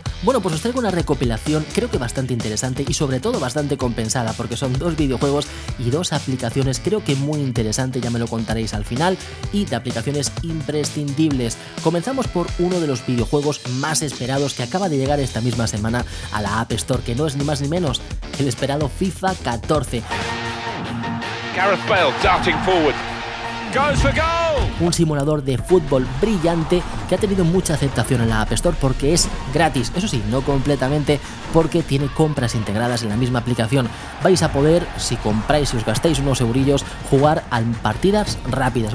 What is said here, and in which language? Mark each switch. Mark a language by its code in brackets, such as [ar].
[es] Bueno, pues os traigo una recopilación creo que bastante interesante y sobre todo bastante compensada, porque son dos videojuegos y dos aplicaciones creo que muy interesantes, ya me lo contaréis al final, y de aplicaciones imprescindibles. Comenzamos por uno de los videojuegos más esperados que acaba de llegar esta misma semana a la App Store, que no es ni más ni menos el esperado FIFA 14. [en] Gareth Bale darting forward. Goes for goal. [es] Un simulador de fútbol brillante que ha tenido mucha aceptación en la App Store porque es gratis. Eso sí, no completamente, porque tiene compras integradas en la misma aplicación. Vais a poder, si compráis y os gastáis unos eurillos, jugar a partidas rápidas.